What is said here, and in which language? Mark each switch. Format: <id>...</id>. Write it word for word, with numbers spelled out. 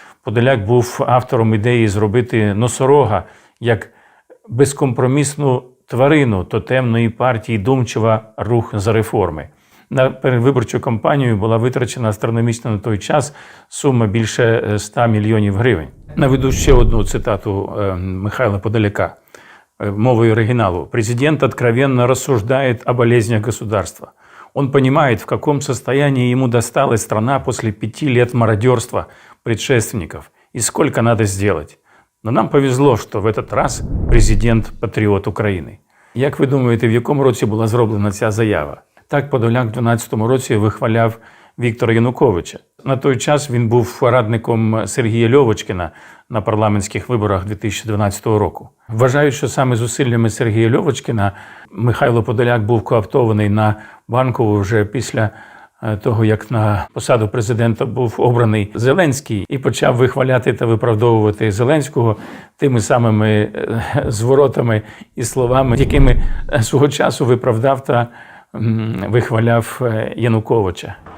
<uk>Подоляк був автором ідеї зробити носорога як безкомпромісну тварину тотемної партії Думчева «Рух за реформи». На передвиборчу кампанію була витрачена астрономічно на той час сума більше сто мільйонів гривень. Наведу ще одну цитату Михайла Подоляка мовою оригіналу.</uk> <ru>«Президент откровенно рассуждает о болезнях государства. Он понимает, в каком состоянии ему досталась страна после пяти лет мародерства предшественников и сколько надо сделать. Но нам повезло, що в этот раз президент –</ru> <uk>патріот України». Як ви думаєте, в якому році була зроблена ця заява? Так Подоляк в дванадцятому році вихваляв Віктора Януковича. На той час він був радником Сергія Льовочкіна на парламентських виборах дві тисячі дванадцятого року. Вважають, що саме зусиллями Сергія Льовочкіна Михайло Подоляк був коаптований на Банкову вже після того, як на посаду президента був обраний Зеленський і почав вихваляти та виправдовувати Зеленського тими самими зворотами і словами, якими свого часу виправдав та вихваляв Януковича.</uk>